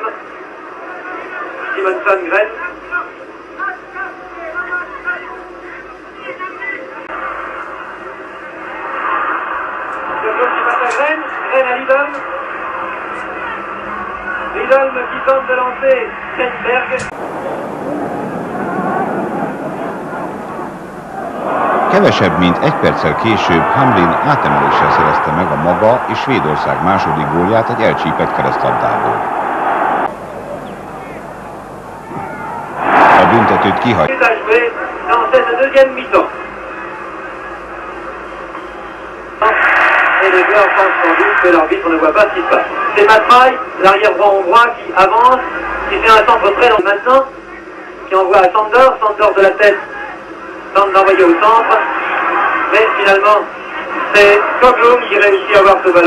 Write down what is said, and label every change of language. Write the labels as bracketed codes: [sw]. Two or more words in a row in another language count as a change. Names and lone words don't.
[fr] Simonson, Gren. Qui passe à Gren. Gren à Lidolm. Lidolm qui tente de lancer Stenberg. [hu] Kevesebb, mint egy perccel később Hamrin átemeléssel szerezte meg a maga és Svédország második gólját egy elcsípett keresztlabdából. A büntetőt kihagyta. [fr] Et les joueurs pensent sans doute que l'arbitre ne voit pas ce qui se passe. C'est Matraille, l'arrière-droit hongrois qui avance, qui fait un centre très long maintenant, qui envoie à Sandor, Sandor de la tête tente d'envoyer au centre, mais finalement c'est Skoglund qui réussit à avoir ce ballon.